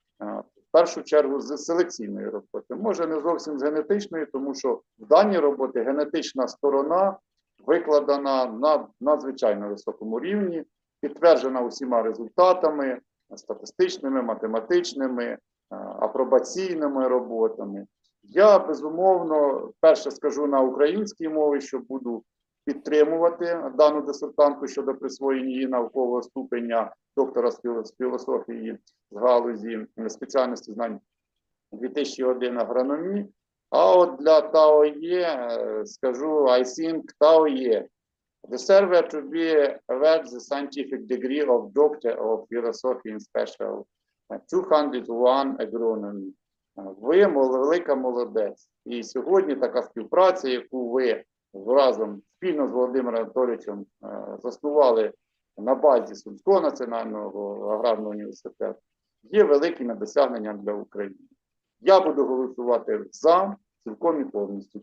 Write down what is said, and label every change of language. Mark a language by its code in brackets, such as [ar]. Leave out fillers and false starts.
[uk] В першу чергу з селекційної роботи. Може не зовсім з генетичної, тому що в даній роботі генетична сторона викладена на надзвичайно високому рівні, підтверджена усіма результатами, статистичними, математичними, апробаційними роботами. Я, безумовно, перше скажу на українській мові, що буду підтримувати дану дисертантку щодо присвоєння її наукового ступеня доктора з філософії з галузі спеціальності знань 2001 агрономії. А от для Тао Є скажу, [en] I think Тао Є deserve to be awarded the scientific degree of Doctor of Philosophy in Special 201 agronomy. [uk] Ви велика молодець. І сьогодні така співпраця, яку ви разом спільно з Володимиром Анатолійовичем заснували на базі Сумського національного аграрного університету, є великими досягненням для України. Я буду голосувати за, цілком і повністю.